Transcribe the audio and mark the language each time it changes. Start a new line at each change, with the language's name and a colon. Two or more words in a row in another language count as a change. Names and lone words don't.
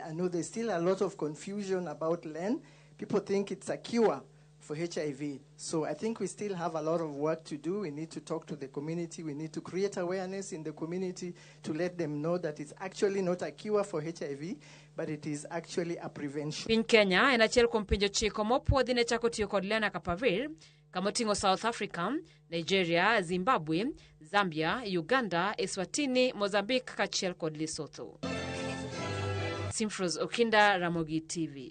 English: I know there's still a lot of confusion about LEN. People think it's a cure for HIV. So I think we still have a lot of work to do. We need to talk to the community. We need to create awareness in the community to let them know that it's actually not a cure for HIV, but it is actually a prevention.
Luo (Kenya and Tanzania): Piny Kenya en achiel kuom pinje chiko mopuodhi ne chako tiyo kod lenacapavir kamoting'o South Africa, Nigeria, Zimbabwe, Zambia, Uganda, Eswatini, Mozambique kaachiel kod Lesotho. Simfros Okinda, Ramogi TV.